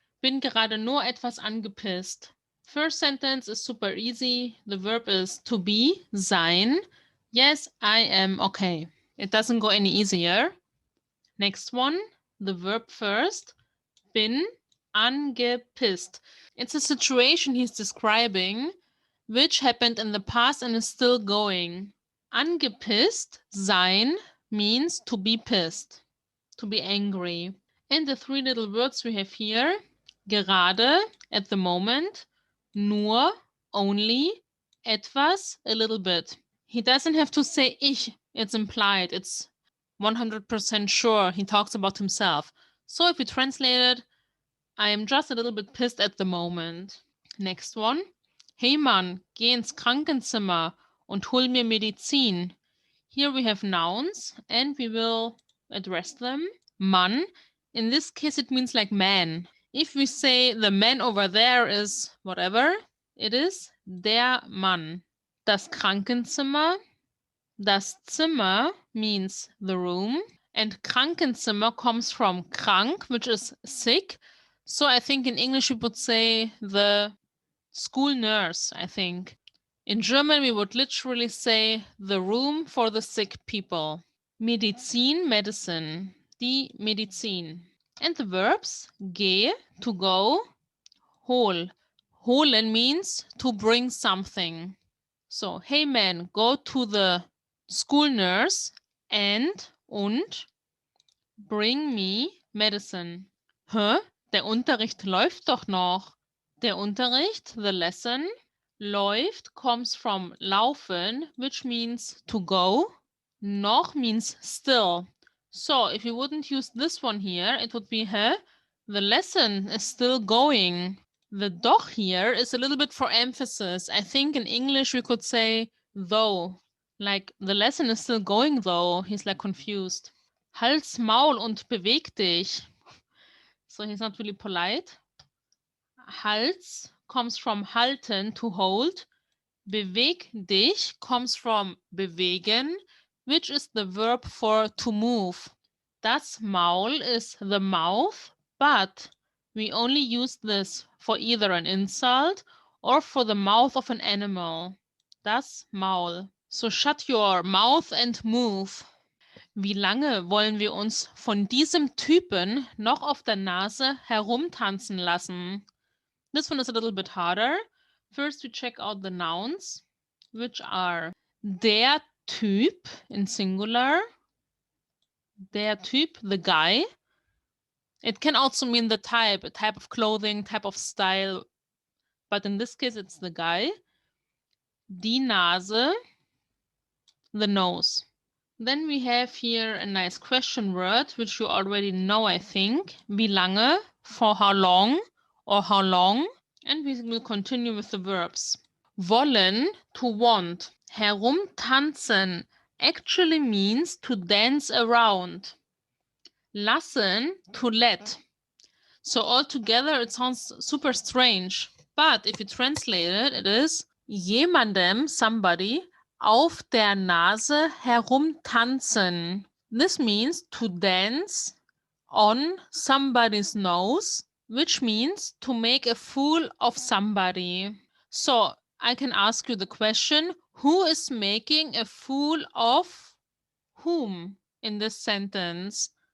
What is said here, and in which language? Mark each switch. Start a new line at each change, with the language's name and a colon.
German: Bin gerade nur etwas angepisst.
English: First sentence is super easy. The verb is to be, sein. Yes, I am okay. It doesn't go any easier. Next one, the verb first,
German: bin angepisst.
English: It's a situation he's describing which happened in the past and is still going. Angepisst, sein, means to be pissed, to be angry. And the three little words we have here, gerade, at the moment, nur, only, etwas, a little bit. He doesn't have to say ich, it's implied, it's 100% sure he talks about himself. So if we translate it, I am just a little bit pissed at the moment. Next one.
German: Hey Mann, geh ins Krankenzimmer und hol mir Medizin.
English: Here we have nouns and we will address them. Mann, in this case it means like man. If we say the man over there is whatever, it is
German: der Mann. Das Krankenzimmer. Das Zimmer
English: means the room, and Krankenzimmer comes from krank, which is sick. So I think in English we would say the school nurse, I think. In German we would literally say the room for the sick people. Medizin, medicine,
German: die Medizin.
English: And the verbs, geh, to go, hol. Holen means to bring something. So, hey man, go to the school nurse and bring me medicine. Hä?
German: Der Unterricht läuft doch noch. Der Unterricht,
English: the lesson, läuft comes from laufen, which means to go. Noch means still. So if you wouldn't use this one here, it would be hä? The lesson is still going. The doch here is a little bit for emphasis. I think in English we could say though. Like the lesson is still going though. He's like confused.
German: Halt's Maul und beweg dich.
English: So he's not really polite. Hals comes from halten, to hold.
German: Beweg dich
English: comes from bewegen, which is the verb for to move.
German: Das Maul
English: is the mouth, but we only use this for either an insult or for the mouth of an animal.
German: Das Maul.
English: So shut your mouth and move.
German: Wie lange wollen wir uns von diesem Typen noch auf der Nase herumtanzen lassen?
English: This one is a little bit harder. First we check out the nouns, which are
German: der Typ
English: in singular, der Typ, the guy. It can also mean the type, a type of clothing, type of style, but in this case it's the guy.
German: Die Nase,
English: the nose. Then we have here a nice question word, which you already know, I think.
German: Wie lange,
English: for how long, or how long. And we will continue with the verbs. Wollen, to want. Herumtanzen actually means to dance around. Lassen, to let. So altogether it sounds super strange. But if you translate it, it is jemandem, somebody,
German: auf der Nase herumtanzen.
English: This means to dance on somebody's nose, which means to make a fool of somebody. So I can ask you the question, who is making a fool of whom in this sentence?